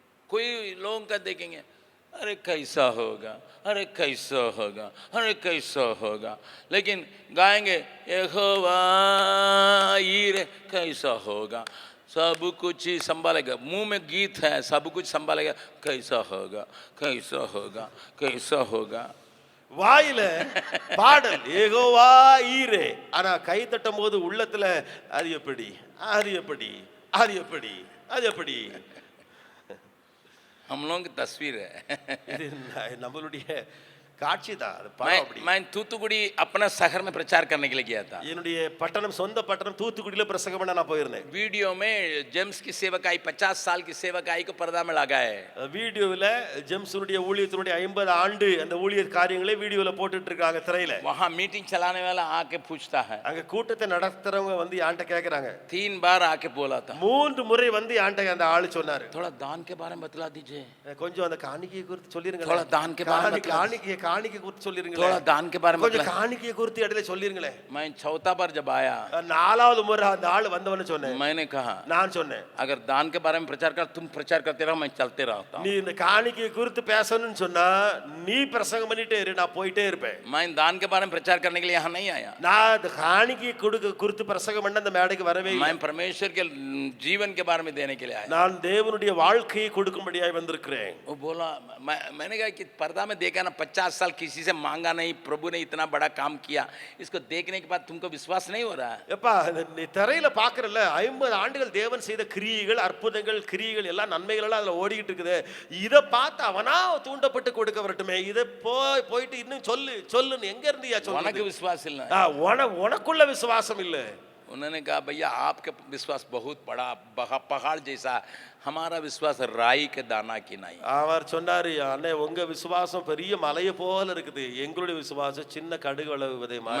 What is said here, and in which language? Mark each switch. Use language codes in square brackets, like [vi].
[hi] कोई लोगों का देखेंगे, अरे कैसा होगा, अरे कैसा होगा, अरे कैसा होगा, लेकिन गाएंगे यहोवा यीरे कैसा होगा, सब कुछ ही संभालेगा. मुंह में गीत है, सब कुछ संभालेगा, कैसा होगा, कैसा होगा, कैसा होगा. [ta] வாயில பாடல் யெகோவா ஈரே, ஆனா கை தட்டும் போது உள்ளத்துல அது எப்படி, அது எப்படி, அது எப்படி, அது எப்படி. [hi] हम लोगों की तस्वीर है. [ta] இது நம்மளுடைய காட்சி தான். அது படம் அப்படி. [hi] मैं तूतुकुड़ी अपना शहर में प्रचार करने के लिए गया था. [ta] என்னுடைய பட்டணம், சொந்த பட்டணம் தூத்துக்குடியில பிரசங்கம் பண்ண நான் போயிருந்தேன். [hi] वीडियो में जेम्स की सेवकाई 50 साल की सेवकाई को पर्दा में लगाए. [ta] வீடியோவில் ஜெம்ஸுடைய ஊழியத்தினுடைய 50 ஆண்டு அந்த ஊழிய காரியங்களை வீடியோல போட்டுட்டு இருக்காங்க திரையில. [hi] वहां मीटिंग चलाने वाला आके पूछता है. [ta] அங்க கூட்டத்தை நடத்துறவங்க வந்து யான்ட்ட கேக்குறாங்க. [hi] 3 बार आके बोला था. [ta] 3 முறை வந்து யான்ட்ட அந்த ஆளு சொன்னாரு, [hi] थोड़ा दान के बारे में बतला दीजिए. [ta] கொஞ்சம் அந்த காணிக்கையை குறித்து சொல்லிருங்க. [hi] थोड़ा दान के बारे में [ta] காணிக்கை குறித்து சொல்லிருங்க. [hi] थोड़ा दान के बारे में [ta] கொஞ்சம் காணிக்கையை குறித்து இடையில சொல்லிருங்களே. [hi] मैं चौथा बार जब आया, [ta] 4வது முறை அந்த ஆளு வந்தவன்னு சொன்னேன். [hi] मैंने कहा, [ta] நான் சொன்னேன், [hi] अगर दान के बारे में प्रचार कर, तुम प्रचार करते रहो, मैं चलते रहता हूं. [ta] நீ இந்த காணிக்கையை குறித்து பேசணும்னு சொன்னா நீ பிரசங்கம் பண்ணிட்டே இரு, நான் போயிட்டே இருப்பேன். [hi] मैं दान के बारे में प्रचार करने के लिए यहाँ नहीं आया. [ta] நான் இந்த காணிக்கை குறித்து பிரசங்கம் பண்ண அந்த மேடைக்கு வரவே இல்லை. [hi] मैं परमेश्वर के जीवन के बारे में देने के लिए आया. [ta] நான் தேவனுடைய வாழ்க்கையை கொடுக்கும்படியாய் வந்திருக்கிறேன். [hi] वो बोला, मैंने कहा कि पर्दा में देखा ना, 50 साल किसी से मांगा नहीं, प्रभु ने इतना बड़ा काम किया, इसको देखने के बाद तुमको विश्वास नहीं हो रहा है? [ta] எப்பா நீ திரையில பாக்குறல 50 ஆண்டுகள் தேவன் செய்த கிரியைகள், அற்புதங்கள், கிரியைகள் எல்லாம் நன்மைகள் எல்லாம் அதுல ஓடிக்கிட்டு இருக்குது. இத பார்த்து அவனா தூண்டப்பட்டு கொடுக்க வரட்டுமே. இத போயிட்டு இன்னும் சொல்லுன்னு எங்க இருந்தியா சொல்லுங்க. உனக்கு விசுவாசம் இல்ல. உனக்குள்ள விசுவாசம் இல்ல. [hi] उन्होंने कहा, भैया आपका विश्वास बहुत बड़ा पहाड़ जैसा, हमारा विश्वास राई के दाना की नहीं. [ta] அவர் சொன்னாரு, அண்ணே உங்க விசுவாசம் பெரிய மலையை போல இருக்குது, எங்களுடைய விசுவாசம் சின்ன கடுகு அளவு விதை மாதிரி.